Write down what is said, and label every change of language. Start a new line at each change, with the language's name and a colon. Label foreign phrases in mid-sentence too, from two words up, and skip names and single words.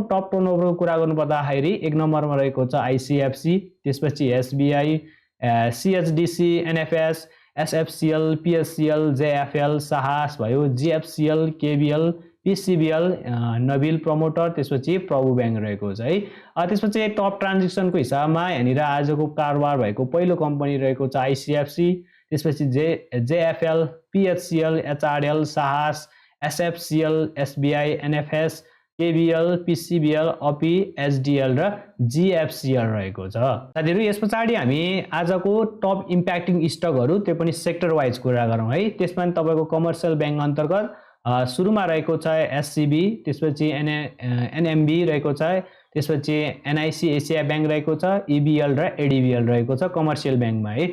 English: top turnover
Nepali: कुरा गर्नुपर्दाखेरि 1 नम्बरमा रहेको छ ICFC, त्यसपछि SBI, CHDC, NFS, SFCL, PSCL, JFL, साहस भयो, GFCL, KBL, PCBL, नबिल प्रोमोटर, त्यसपछि प्रभु बैंक रहेको छ है। त्यसपछि
English: top transaction
Nepali: हिसाबमा यहाँनिर आजको कारोबार भएको पहिलो कम्पनी रहेको छ ICFC, त्यसपछि JFL, PHCL, HRL, साहस, SFCL, SBI, NFS, KBL, PCBL, अपी, SDL र GFCL रहेको छ। साथीहरु यसपछि हामी आजको
English: top impacting stocks
Nepali: त्यो पनि
English: sector wise
Nepali: कुरा गरौं है। त्यसमा तपाईको
English: commercial bank
Nepali: अन्तर्गत सुरुमा रहेको छ SCB, त्यसपछि NMB रहेको छ, त्यसपछि NIC एशिया बैंक रहेको छ, EBL र ADBL रहेको छ
English: commercial bank
Nepali: है।